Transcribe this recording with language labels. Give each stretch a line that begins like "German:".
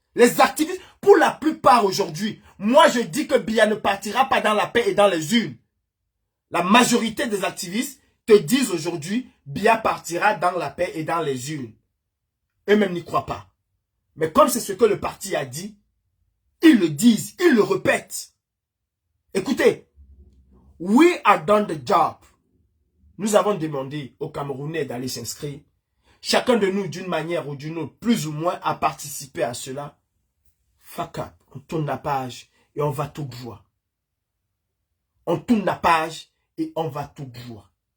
French: Les activistes, pour la plupart aujourd'hui, moi je dis que Biya ne partira pas dans la paix et dans les urnes. La majorité des activistes te disent aujourd'hui, Biya partira dans la paix et dans les urnes. Eux-mêmes n'y croient pas. Mais comme c'est ce que le parti a dit, ils le disent, ils le répètent. Écoutez,
English: we are done the job.
French: Nous avons demandé aux Camerounais d'aller s'inscrire. Chacun de nous, d'une manière ou d'une autre, plus ou moins, a participé à cela.
English: Fuck up.
French: On tourne la page et on va tout voir. On tourne la page et on va tout voir.